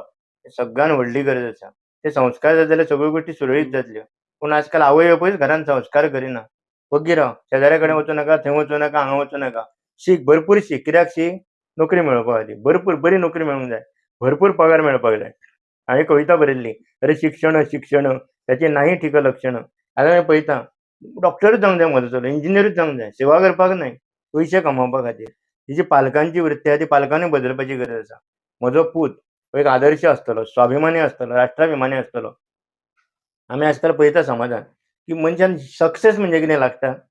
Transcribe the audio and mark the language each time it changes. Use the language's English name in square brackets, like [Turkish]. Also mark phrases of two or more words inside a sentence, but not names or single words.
[Konkani] ही सगळ्यान व्हडली गरज आसा. ते संस्कार जाय जाल्यार सगळ्यो गोश्टी सुरळीत जातल्यो. पूण आजकाल आवय बापूयच घरांत संस्कार करिना. ओग्गी राव, शेजाऱ्या कडेन वचूं नाका, थंय वचूं नाका, हांगा वचूं नाका. शीक, भरपूर शीक. कित्याक शीक? नोकरी मेळोवपा खातीर. भरपूर बरी नोकरी मेळूंक जाय. भरपूर पगार मेळपाक जाय. हांवें कविता बरयल्ली. [Marathi] अरे शिक्षण शिक्षण त्याचे नाही ठीक लक्षण. [Konkani] आतां हांवें पळयता डॉक्टरूच जावंक जाय म्हजो चलो, इंजिनियरूच जावंक जाय. सेवा करपाक न्हय, पयशे कमोवपा खातीर. ही जी पालकांची वृत्ती आहा ती पालकांनी बदलपाची गरज आसा. म्हजो पूत हो एक आदर्श आसतलो, स्वाभिमानी आसतलो, राष्ट्राभिमानी आसतलो. आमी आजकाल पळयता समाजांत की मनशान सक्सेस म्हणजे कितें लागता?